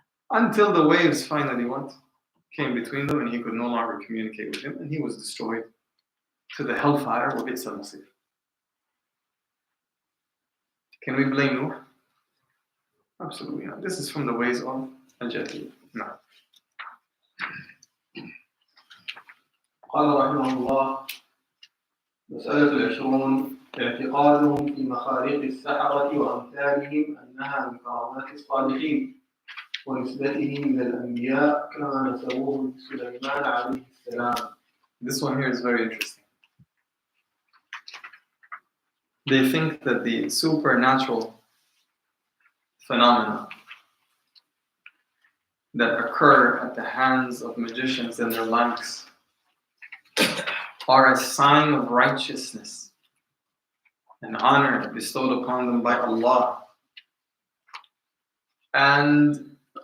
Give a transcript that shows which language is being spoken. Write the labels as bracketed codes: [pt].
[en] Until the waves finally came between them and he could no longer communicate with him and he was destroyed to the hellfire of Bi'sa al-Masir. Can we blame Nuh? Absolutely not. This is from the ways of Al-Jahiliyyah. No. [ar] قال رحمه الله مسألة 20 اعتقادهم في مخاريق السحرة وأمثالهم أنها من كرامات الصالحين ونسبتهم إلى الأنبياء كما نسبوه لسليمان عليه السلام. [en] This one here is very interesting. They think that the supernatural phenomena that occur at the hands of magicians and their likes are a sign of righteousness and honor bestowed upon them by Allah. And